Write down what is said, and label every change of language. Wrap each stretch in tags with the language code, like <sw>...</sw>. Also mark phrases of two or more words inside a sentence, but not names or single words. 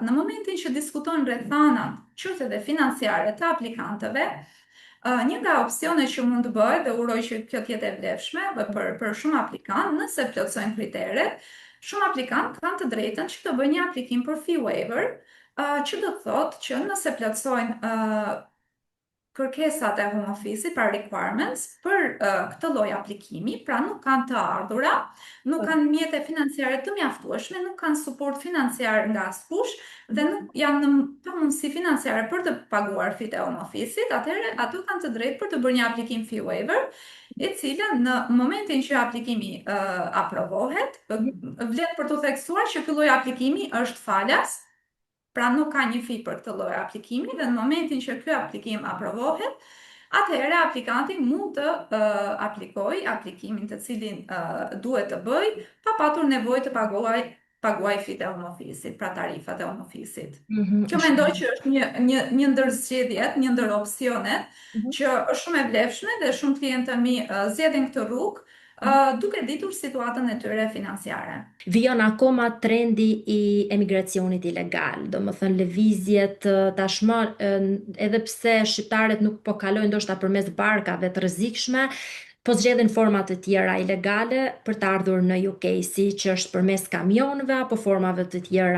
<sq>Në momentin që diskutojnë rrethanat, qoftë edhe financiare të aplikantëve, një nga opsionet që mund të bëhet, dhe uroj që kjo të jetë e vlefshme për shumë aplikantë, nëse plotësojnë kriteret, shumë aplikantë kanë të drejtën që të bëjnë një aplikim për</sq> <en>fee waiver,</en> <sq>që do të thotë që nëse plotësojnë kërkesat e</sq> <en>home office</en> <sq>pra requirements për këtë lloj aplikimi, pra nuk kanë të ardhura, nuk kanë mjete financiare të mjaftueshme, nuk kanë suport financiar nga askush dhe nuk janë në pamundësi financiare për të paguar fije e</sq> <en>home office-it,</en> <sq>atëherë ato kanë të drejtë për të bërë një aplikim</sq> <en>fee waiver,</en> <sq>e cila në momentin që aplikimi aprovohet, vlet për të theksuar që ky lloj aplikimi është falas, pra nuk ka një fi për këtë lloj aplikimi dhe në momentin që ky aplikim aprovohet, atëherë aplikanti mund të aplikojë aplikimin të cilin duhet të bëj pa patur nevojë të paguaj fitë e</sq> <en>home office-it,</en> <sq>pra tarifat e</sq> <en>home office-it.</en> <sq>Që mendoj që është një ndër zgjedhjet, një ndër opsionet që është shumë e vlefshme dhe shumë klientë të mi zgjedhin këtë rrugë duke ditur situatën e tyre financiare. Vijon akoma trendi i emigracionit ilegal, do më thënë lëvizjet tashmë, edhe pse shqiptarët nuk po kalojnë ndoshta përmes barkave të rrezikshme, po zgjedhin forma të tjera ilegale për të ardhur në UK, si që është përmes kamionëve apo formave të tjera.</sq>